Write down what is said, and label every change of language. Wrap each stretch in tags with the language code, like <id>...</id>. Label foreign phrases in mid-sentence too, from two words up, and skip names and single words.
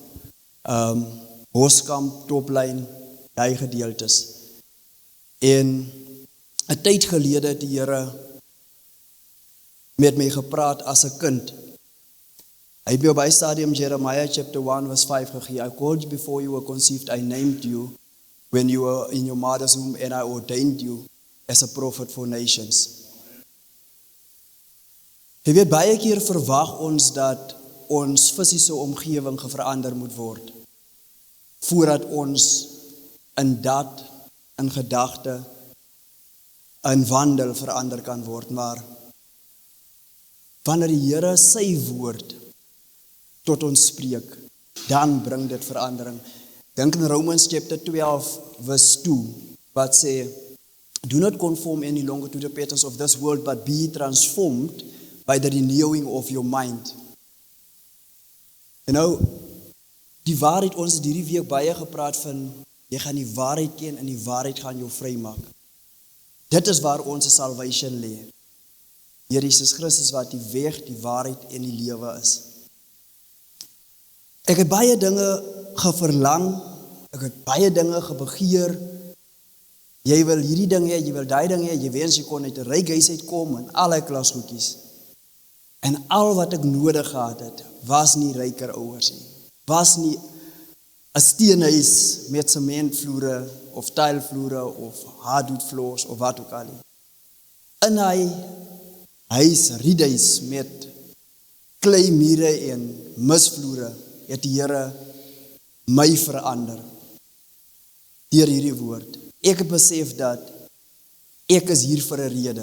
<af>Boskamp, Toplyn, die gedeeltes. En 'n tyd gelede het die Here met my gepraat as 'n kind. Hy het my op by stadium</af> <en>Jeremiah chapter 1 verse 5</en> <af>gegee.</af> <en>I called you before you were conceived, I named you when you were in your mother's womb, and I ordained you as a prophet for nations.</en> <af>Jy weet, baie keer verwag ons dat ons fisiese omgewing verander moet word, voordat ons in daad, in gedagte, in wandel verander kan word. Maar wanneer die Here sy woord tot ons spreek, dan bring dit verandering. Dink in</af> <en>Romans chapter 12 verse 2,</en> <af>wat sê,</af> <en>do not conform any longer to the patterns of this world, but be transformed by the renewing of your mind.</en> <af>En nou, die waarheid, ons het hierdie week baie gepraat van, jy gaan die waarheid ken en die waarheid gaan jou vrymaak. Dit is waar ons salvation lê. Here Jesus Christus wat die weg, die waarheid en die lewe is. Ek het baie dinge geverlang, ek het baie dinge gebegeer. Jy wil hierdie ding hê, jy wil daai ding hê, jy wens jy kon uit 'n ryk huis uitkom en al die klasgoedjies. En al wat ek nodig gehad het, was nie ryker ouers nie. Was nie 'n steenhuis met sementvloere of tylvloere of</af> <en>hardwood floors</en> <af>of wat ook al nie. In hy huis, riethuis met kleimure en misvloere, het die Here my verander deur hierdie woord. Ek het besef dat ek is hier vir 'n rede.</af>